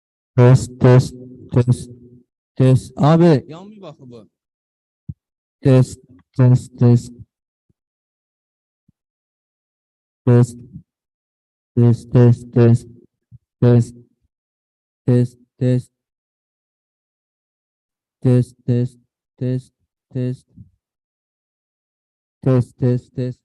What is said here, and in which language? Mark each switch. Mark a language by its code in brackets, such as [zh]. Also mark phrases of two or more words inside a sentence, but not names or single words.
[tr] Test, test, test, test. Abi yanmıyor bak bu. Test, test, test, test, test, test, test, test, test, test, test, test, test, test, test, test, test.